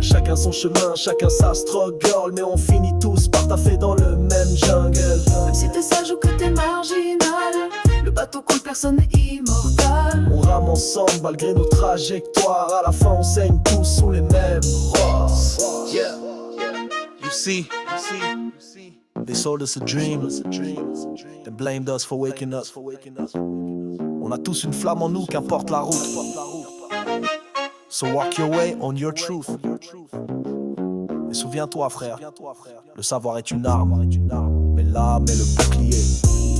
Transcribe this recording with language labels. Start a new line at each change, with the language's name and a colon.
French: Chacun son chemin, chacun sa struggle. Mais on finit tous par taffer dans le même jungle. Même si t'es sage ou que t'es marginal, le bateau coule, personne n'est immortal. On rame ensemble malgré nos trajectoires. À la fin on saigne tous sous les mêmes roses. Yeah.
English: You see, they sold us a dream, they blamed us for waking up.
French: On a tous une flamme en nous, qu'importe la route.
English: So walk your way on your truth.
French: Et souviens-toi frère, le savoir est une arme, mais l'âme est le bouclier.